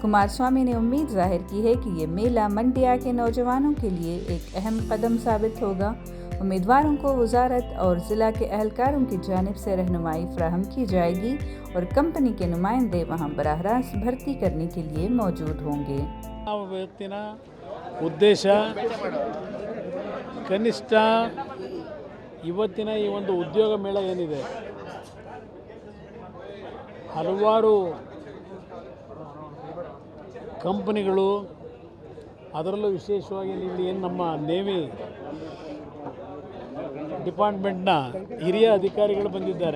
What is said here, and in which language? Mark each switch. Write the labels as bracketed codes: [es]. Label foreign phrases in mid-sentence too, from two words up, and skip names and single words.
[ur] کمارسوامی نے امید ظاہر کی ہے کہ یہ میلہ منڈیا کے نوجوانوں کے لیے ایک اہم قدم ثابت ہوگا. امیدواروں کو وزارت اور ضلع کے اہلکاروں کی جانب سے رہنمائی فراہم کی جائے گی اور کمپنی کے نمائندے وہاں براہ راست بھرتی کرنے کے لیے موجود ہوں گے. [kn] ಇವತ್ತಿನ ಉದ್ದೇಶ ಕನಿಷ್ಠ ಇವತ್ತಿನ ಈ ಒಂದು ಉದ್ಯೋಗ ಮೇಳ ಏನಿದೆ, ಹಲವಾರು ಕಂಪನಿಗಳು, ಅದರಲ್ಲೂ ವಿಶೇಷವಾಗಿ ಇಲ್ಲಿ ಏನು ನಮ್ಮ [en] navy department [kn] ಹಿರಿಯ ಅಧಿಕಾರಿಗಳು ಬಂದಿದ್ದಾರೆ.